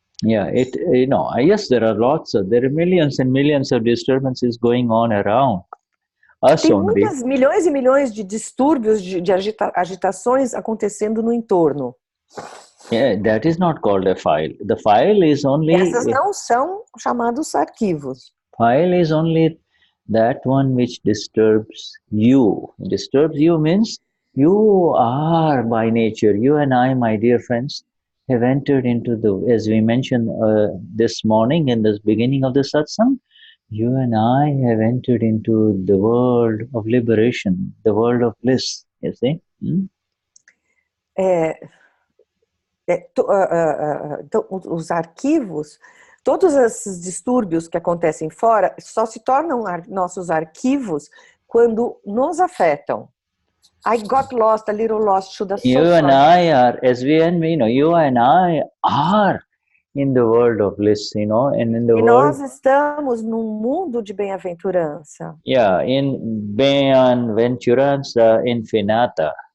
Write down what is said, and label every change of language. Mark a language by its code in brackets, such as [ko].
[en] Yeah, yes, there are millions and millions of disturbances going on around us. [pt] Tem muitas, milhões e milhões de distúrbios, de agitações acontecendo no entorno. [en] Yeah, that is not called a file. The file is only... [pt] Essas não são chamados arquivos. [en] File is only that one which disturbs you. Disturbs you means you are by nature, you and I, my dear friends, have entered into as we mentioned this morning in the beginning of the satsang, you and I have entered into the world of liberation, the world of bliss, you see? [pt] Então, os arquivos, todos esses distúrbios que acontecem fora, só se tornam nossos arquivos quando nos afetam. [en] I got lost, a little lost, Shuddha. You and I are, as we and me, you and I are in the world of bliss, and in the world. [pt] Nós estamos num mundo de bem-aventurança. [en] Yeah, in [pt] bem-aventurança infinita.